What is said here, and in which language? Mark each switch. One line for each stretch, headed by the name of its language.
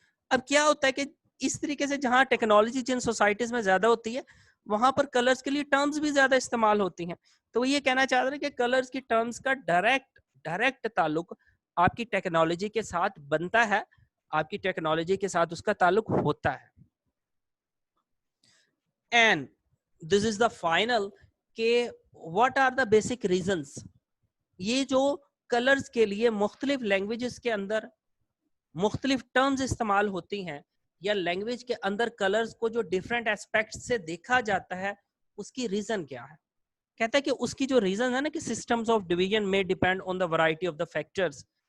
Urdu: اب کیا ہوتا ہے کہ اس طریقے سے جہاں ٹیکنالوجی جن سوسائٹیز میں زیادہ ہوتی ہے وہاں پر کلرز کے لیے ٹرمز بھی زیادہ استعمال ہوتی ہیں. تو وہ یہ کہنا چاہ رہے ہیں کہ کلرز کی ٹرمز کا ڈائریکٹ تعلق آپ کی ٹیکنالوجی کے ساتھ بنتا ہے, آپ کی ٹیکنالوجی کے ساتھ اس کا تعلق ہوتا ہے.
English: And this is the final کہ what are the basic reasons.
Urdu: یہ جو کلرز کے لیے مختلف لینگویجز کے اندر مختلف ٹرمز استعمال ہوتی ہیں یا لینگویج کے اندر کلرز کو جو ڈفرینٹ ایسپیکٹ سے دیکھا جاتا ہے اس کی ریزن کیا ہے. کہتا ہے کہ اس کی جو ریزن ہے نا کہ
English: Systems of division میں depend on the variety of the factors.